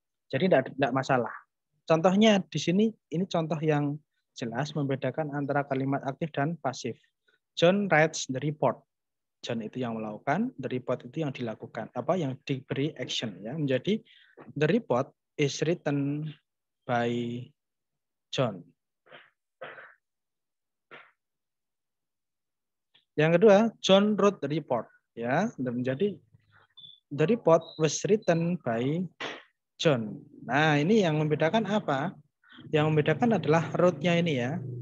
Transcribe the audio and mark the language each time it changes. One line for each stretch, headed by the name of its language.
Indonesian: Jadi tidak masalah. Contohnya di sini ini contoh yang jelas membedakan antara kalimat aktif dan pasif.
English: John writes the report.
Indonesian: John itu yang melakukan, the report itu yang dilakukan, apa yang diberi action ya. Menjadi
English: the report is written by John.
Indonesian: Yang kedua,
English: John wrote the report ya.
Indonesian: Menjadi
English: the report was written by John.
Indonesian: Nah, ini yang membedakan apa? Yang membedakan adalah wrote-nya ini ya.